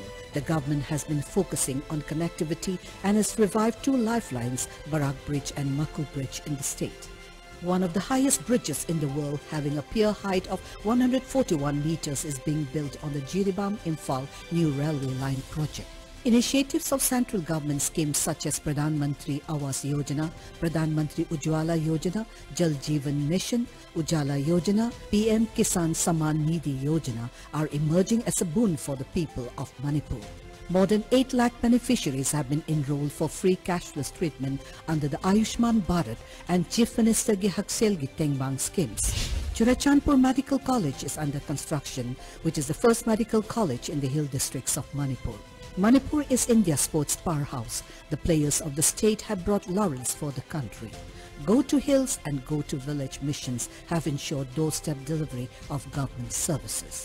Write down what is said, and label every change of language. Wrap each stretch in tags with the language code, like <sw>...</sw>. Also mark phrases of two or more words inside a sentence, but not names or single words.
<en>The government has been focusing on connectivity and has revived 2 lifelines, Barak Bridge and Makul Bridge in the state. One of the highest bridges in the world, having a pier height of 141 meters, is being built on the Jiribam-Imphal new railway line project. Initiatives of central government schemes such as Pradhan Mantri Awas Yojana, Pradhan Mantri Ujjwala Yojana, Jal Jeevan Mission, Ujjala Yojana, PM Kisan Samman Nidhi Yojana are emerging as a boon for the people of Manipur. More than 8 lakh beneficiaries have been enrolled for free cashless treatment under the Ayushman Bharat and Chief Minister Gihakselgi Tengbang schemes. Churachandpur Medical College is under construction, which is the first medical college in the hill districts of Manipur. Manipur is India's sports powerhouse. The players of the state have brought laurels for the country. Go to Hills and Go to Village missions have ensured doorstep delivery of government services.</en>